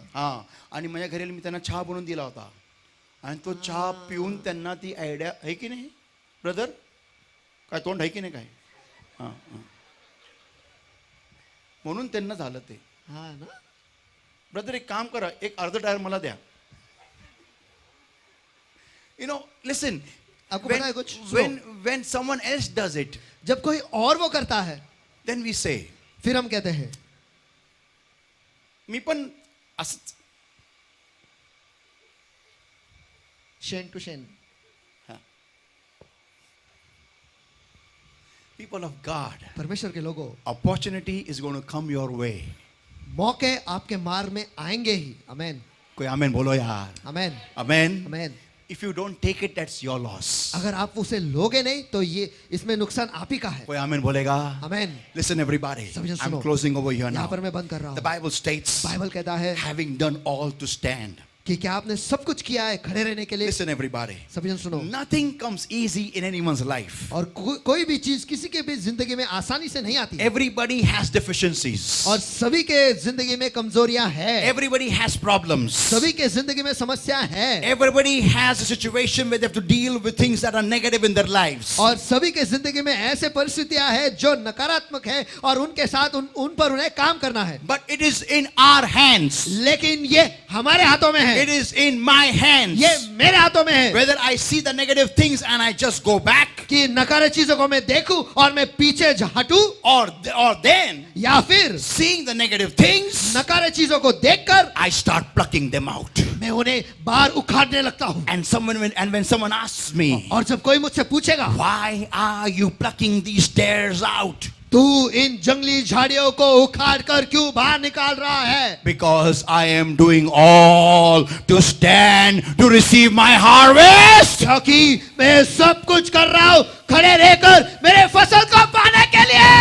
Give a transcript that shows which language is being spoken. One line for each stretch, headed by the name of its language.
Marathi: हा, आणि माझ्या घरी आले, मी त्यांना चहा बनवून दिला होता आणि तो चहा पिऊन त्यांना ती आयडिया आहे की नाही ब्रदर? काय तोंड आहे की नाही काय? हां हां, म्हणून त्यांना झालं ते. हा ना. ब्रदर एक काम करा, एक अर्ध टायर मला द्या.
English: you know listen,
Hindi: आपको पता है कुछ?
English: when someone else does it,
Hindi: जब कोई और वो करता है
English: then we say,
Hindi: फिर हम कहते हैं
Marathi: मी पण असंच.
English: शेन टू शेन. People of God,
Hindi: परमेश्वर के लोगों,
English: opportunity is going to come your way.
Hindi: मौके आपके मार्ग में आएंगे ही. अमेन, कोई आमेन बोलो यार. Amen,
English: Amen.
Hindi: Amen.
English: If you don't take it, that's your loss.
Hindi: अगर आप उसे लोगे नहीं तो ये इसमें नुकसान आप ही का है. कोई आमेन बोलेगा? अमेन.
English: Listen everybody,
Hindi: सब जन
English: I'm
Hindi: सुनो.
English: closing over here
Hindi: यहाँ
English: now.
Hindi: पर मैं बंद कर रहा
English: The
Hindi: हूँ.
English: Bible states,
Hindi: बाइबल कहता है
English: having done all to stand.
Hindi: कि क्या आपने सब कुछ किया है खड़े रहने के लिए.
English: Listen everybody,
Hindi: सभी जन सुनो.
English: nothing comes easy in anyone's life.
Hindi: और कोई भी चीज किसी के भी जिंदगी में आसानी से नहीं आती है.
English: Everybody has deficiencies.
Hindi: और सभी के जिंदगी में कमजोरियां हैं.
English: Everybody has problems.
Hindi: सभी के जिंदगी में समस्या है.
English: Everybody has a situation where they have to deal with things that are negative in their lives.
Hindi: और सभी के जिंदगी में ऐसे परिस्थितियां हैं जो नकारात्मक है और उनके साथ उन पर उन्हें काम करना है.
English: But it is in our hands.
Hindi: लेकिन ये हमारे हाथों में है.
English: It is in my hands.
Hindi: ये मेरे हाथों में है.
English: Whether I see the negative things and I just go back,
Hindi: कि नकारात्मक चीजों को मैं देखूं और मैं पीछे हटूं,
English: or then
Hindi: या फिर
English: seeing the negative things,
Hindi: नकारात्मक चीजों को देखकर
English: I start plucking them out.
Hindi: मैं उन्हें बाहर उखाड़ने लगता हूं.
English: And when someone asks me,
Hindi: और जब कोई मुझसे पूछेगा
English: why are you plucking these tares out?
Hindi: तू इन जंगली झाड़ियों को उखाड़ कर क्यों बाहर निकाल रहा है?
English: Because I am doing all to stand to receive my harvest.
Hindi: क्योंकि मैं सब कुछ कर रहा हूं खड़े रहकर मेरे फसल को पाने के लिए.